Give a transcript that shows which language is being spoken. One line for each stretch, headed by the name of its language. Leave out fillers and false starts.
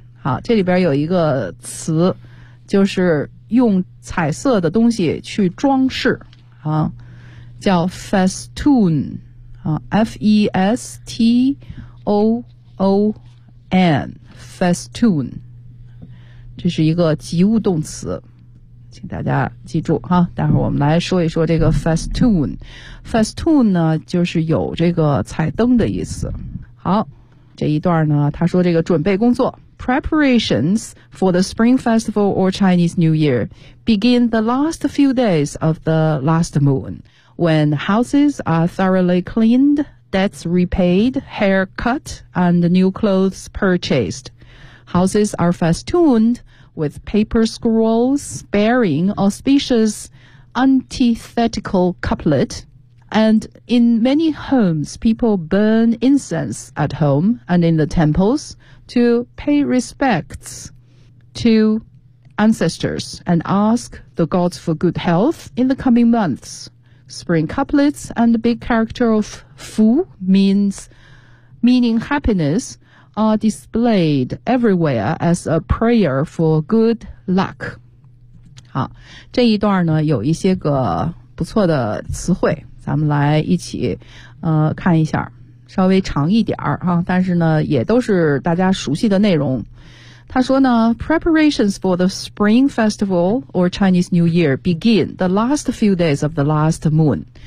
Chinese: 好，这里边有一个词就是用彩色的东西去装饰啊，叫 festoon 啊 ,F-E-S-T-O-O-N, festoon, 这是一个及物动词，请大家记住啊。待会儿我们来说一说这个 festoon。festoon 呢就是有这个彩灯的意思。好，这一段呢他说这个准备工作。
English: Preparations for the Spring Festival or Chinese New Year begin the last few days of the last moon, when houses are thoroughly cleaned, debts repaid, hair cut, and new clothes purchased. Houses are festooned with paper scrolls bearing auspicious antithetical couplet, and in many homes, people burn incense at home and in the temples,to pay respects to ancestors and ask the gods for good health in the coming months. Spring couplets and the big character of Fu meaning happiness are displayed everywhere as a prayer for good luck.
Chinese: 好，这一段呢有一些个不错的词汇，咱们来一起看一下。稍微长一点儿啊，但是呢也都是大家熟悉的内容。他说呢
English: ,preparations for the Spring Festival or Chinese New Year begin the last few days of the last moon.